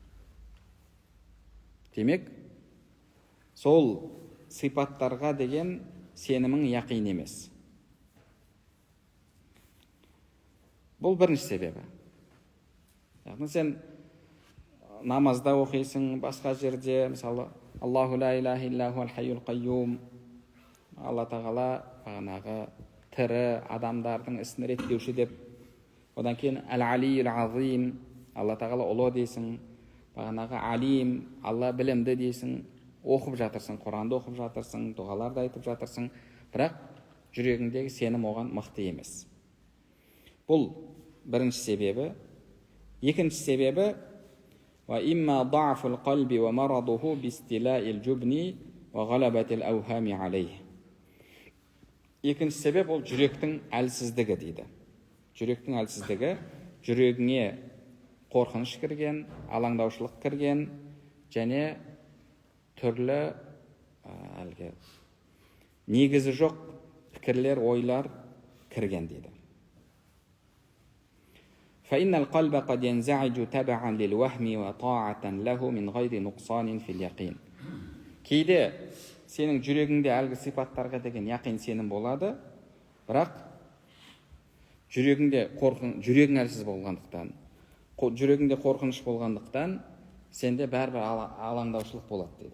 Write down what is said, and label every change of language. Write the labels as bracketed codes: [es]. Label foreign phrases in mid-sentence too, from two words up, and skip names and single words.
[kk] Демек, сол сипаттарға деген сенімің яқин емес. Бұл бірінші себебі. Яғни сен намазда оқисың, басқа жерде, мысалы, [ar] الله لا إله إلا هو الحي القيوم, [kk] Алла тағала бағанағы тірі адамдардың ісін реттеуші деп, одан кейін [ar] العلي العظيم, [kk] Алла тағала ұлы дейсің, бағанағы алим, Алла білімді дейсің, оқып жатырсың, Құранды оқып жатырсың, дұғаларды айтып жатырсың, бірақ жүрегіңдегі сенім оған мықты емес. Бұл бірінші себебі. Екінші себебі, [ar] وإما ضعف القلب ومرضه باستيلاء الجبن وغلبة الأوهام عليه. [kk] Екінші себеп ол жүректің әлсіздігі дейді. Жүректің әлсіздігі, жүрегіңе қорқыныш кірген, алаңдаушылық кірген, және түрлі негізі жоқ пікірлер, ойлар кірген дейді. [ar] فإن القلب قد ينزعج تبعا للوهم وطاعة له من غير نقصان في اليقين. [kk] Кейде сенің жүрегіңде әлгі сипаттарға деген яқин сенім болады, бірақ жүрегің әлсіз болғандықтан, жүрегіңде қорқыныш болғандықтан, сенде бәрібір алаңдаушылық болады дейді.